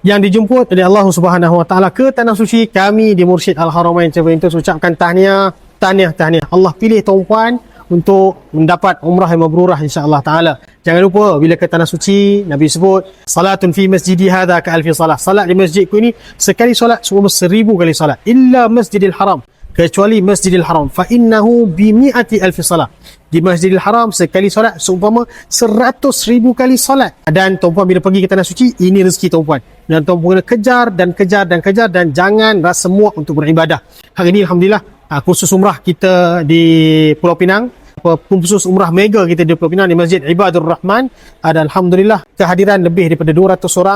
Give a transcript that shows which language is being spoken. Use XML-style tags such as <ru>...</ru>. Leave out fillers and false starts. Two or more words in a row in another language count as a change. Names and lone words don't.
<ms>yang dijemput oleh Allah</ms> <ar>سبحانه وتعالى</ar> <ms>ke tanah suci, kami di Mursyid Al-Haramain Travel Tours ucapkan tahniah. Allah pilih tuan-puan untuk mendapat umrah yang mabrurah</ms> <ar>إن شاء الله تعالى.</ar> <ms>Jangan lupa bila ke tanah suci, Nabi sebut</ms> <ar>صلاة في مسجدي هذا كألف صلاة.</ar> <ms>Salat di masjidku ini sekali solat seumpama 1000 kali solat.</ms> <ar>إلا المسجد الحرام, kecuali Masjidil Haram, فإنه بمائة ألف صلاة.</ar> <ms>Di Masjidil Haram sekali solat seumpama 100,000 kali solat. Dan tuan-puan bila pergi ke tanah suci, ini rezeki tuan-puan. Dan tuan-puan kena kejar dan jangan rasa muak untuk beribadah. Hari ini alhamdulillah kursus umrah kita di Pulau Pinang, khusus umrah mega kita di Pulau Pinang di Masjid Ibadur Rahman, ada alhamdulillah kehadiran lebih daripada 200 orang.</ms>